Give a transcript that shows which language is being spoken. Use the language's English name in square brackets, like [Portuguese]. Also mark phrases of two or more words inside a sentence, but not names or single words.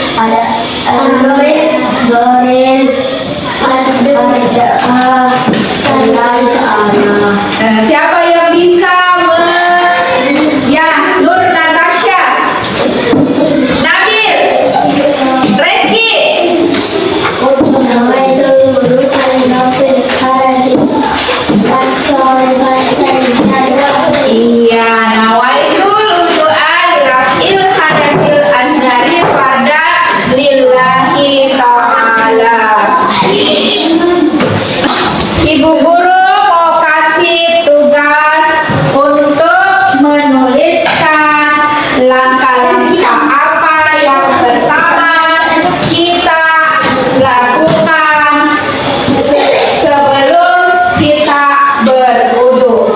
[Indonesian] Siapa yang bisa ya, Nur Natasha, Nabil, Reski. Iya, [Arabic] نويت الوضوء لرفع الحدث الأصغر pada لله تعالى. [Indonesian] Ibu guru mau kasih tugas untuk menuliskan langkah-langkah apa yang pertama kita lakukan sebelum kita berwudu.